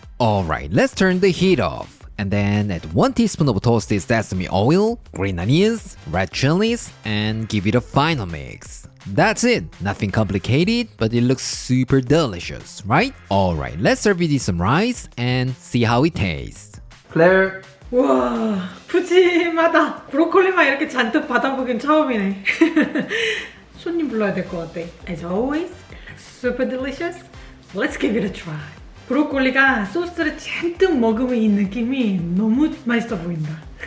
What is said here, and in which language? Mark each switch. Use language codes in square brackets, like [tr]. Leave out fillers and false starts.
[en] Alright, let's turn the heat off. And then add 1 teaspoon of toasted sesame oil, green onions, red chilies, and give it a final mix. That's it, nothing complicated, but it looks super delicious, right? Alright, let's serve it with some rice and see how it tastes. Claire. [ko] 우와, 푸짐하다. 브로콜리만 이렇게 잔뜩 받아보긴 처음이네. 손님 불러야 될 것 같아. [en] As always, super delicious. Let's give it a try. [ko] 브로콜리가 소스를 잔뜩 먹으면 이 느낌이 너무 맛있어 보인다.